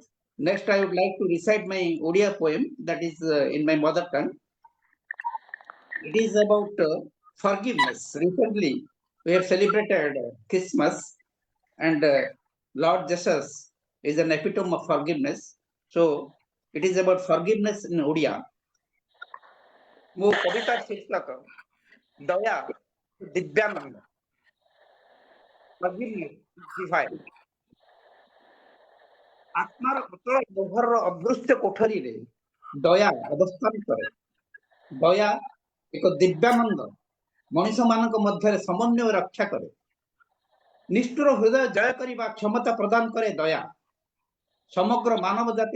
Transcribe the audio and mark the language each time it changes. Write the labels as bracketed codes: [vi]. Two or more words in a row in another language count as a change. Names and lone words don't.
[en] Next, I would like to recite my Odia poem that is in my mother tongue. It is about forgiveness. Recently, we have celebrated Christmas, and Lord Jesus is an epitome of forgiveness. So, it is about forgiveness in Odia. [or] ମୁଁ କବିତା ଶୀର୍ଷକ ଦୟା ଦିବ୍ୟାନନ୍ଦ divine ଆତ୍ମାର ଅତଳ ଗହ୍ୱରର ଅଦୃଶ୍ୟ କୋଠରୀରେ ଦୟା ଅବସ୍ଥାନ କରେ ଦୟା ଏକ ଦିବ୍ୟାନନ୍ଦ ମଣିଷମାନଙ୍କ ମଧ୍ୟରେ ସମନ୍ୱୟ ରକ୍ଷା କରେ ନିଷ୍ଠୁର ହୃଦୟ ଜୟ କରିବା କ୍ଷମତା ପ୍ରଦାନ କରେ ଦୟା ସମଗ୍ର ମାନବ ଜାତି